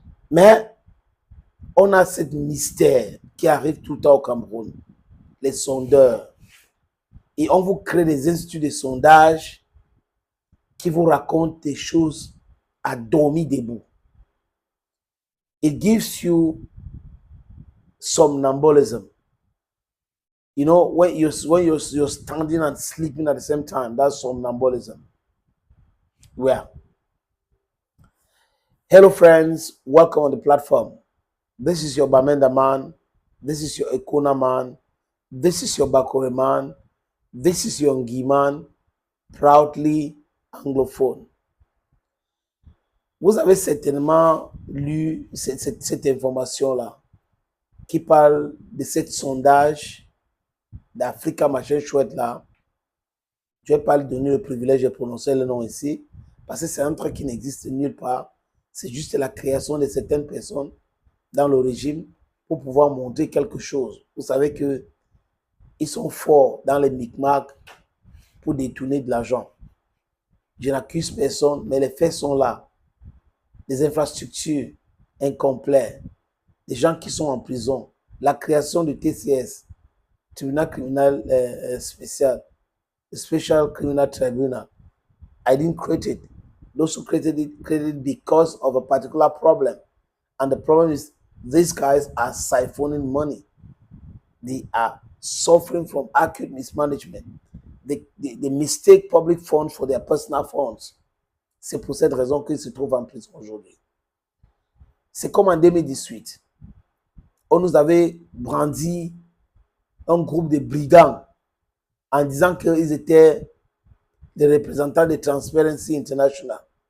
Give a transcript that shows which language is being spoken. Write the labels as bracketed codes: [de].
[fr] Mais on a ce mystère qui arrive tout le temps au Cameroun. Les sondeurs. Et on vous crée des instituts de sondage qui vous racontent des choses à dormir debout. [en] It gives you somnambulism. You know, when you're standing and sleeping at the same time, that's somnambulism. Well, hello friends, welcome on the platform. This is your Bamenda man. This is your Ekuna man. This is your Bakore man. This is your Ngi man, proudly anglophone. [fr] Vous avez certainement lu cette information-là qui parle de ce sondage d'Africa machin chouette là. Je ne vais pas lui donner le privilège de prononcer le nom ici parce que c'est un truc qui n'existe nulle part. C'est juste la création de certaines personnes dans le régime pour pouvoir montrer quelque chose. Vous savez qu'ils sont forts dans les micmacs pour détourner de l'argent. Je n'accuse personne, mais les faits sont là. Des infrastructures incomplètes, des gens qui sont en prison, la création du TCS, Tribunal criminal spécial, Special Criminal Tribunal. [en] I didn't create it. Those who created it because of a particular problem. And the problem is these guys are siphoning money. They are suffering from acute mismanagement. They mistake public funds for their personal funds. [fr] C'est pour cette raison qu'ils se trouvent en prison aujourd'hui. C'est comme en 2018. On nous avait brandi un groupe de brigands en disant qu'ils étaient des représentants de Transparency International.